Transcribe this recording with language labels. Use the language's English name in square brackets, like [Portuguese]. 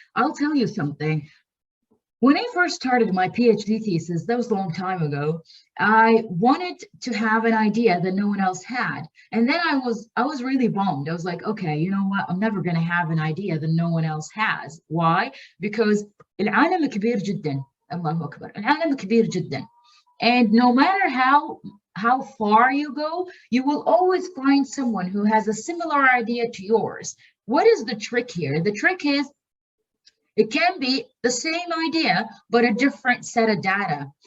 [English] I'll tell you something. When I first started my PhD thesis, that was a long time ago, I wanted to have an idea that no one else had. And then I was really bummed. I was like, okay, you know what? I'm never going to have an idea that no one else has. Why? Because [Arabic] العالم كبير جدا. الله أكبر. العالم كبير جدا. [English] And no matter how far you go, you will always find someone who has a similar idea to yours. What is the trick here? The trick is, it can be the same idea, but a different set of data.